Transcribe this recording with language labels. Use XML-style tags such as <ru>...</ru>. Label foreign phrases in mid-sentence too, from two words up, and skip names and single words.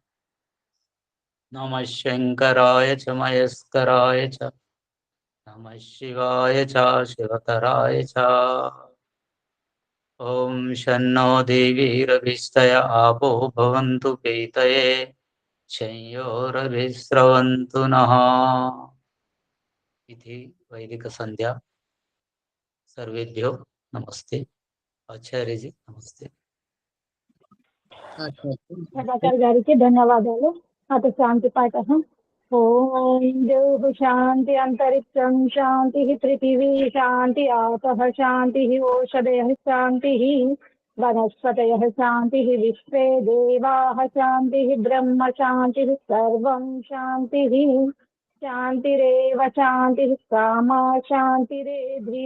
<sa>नमः शङ्कराय च मयस्कराय च नमः शिवाय च शिवतराय च ॐ शन्नो देवीरभिष्टय आपो भवन्तु पीतये शंयोरभिस्रवन्तु नः इति वैदिकसन्ध्या सर्वेभ्यो</sa> <hi>नमस्ते आचार्य जी नमस्ते</hi> <te>ప్రభాకర్ గారికి ధన్యవాదాలు. అత శాంతి పాఠం.</te> <sa>ॐ देव शान्ति अन्तरिक्षं शान्ति पृथिवी शान्ति आपः शान्ति ओषधयः शान्ति वनस्पतयः शान्ति विश्वे देवाः शान्ति ब्रह्म शान्ति सर्वं शान्ति शान्तिरेव शान्ति कामा शान्तिरेधि.</sa>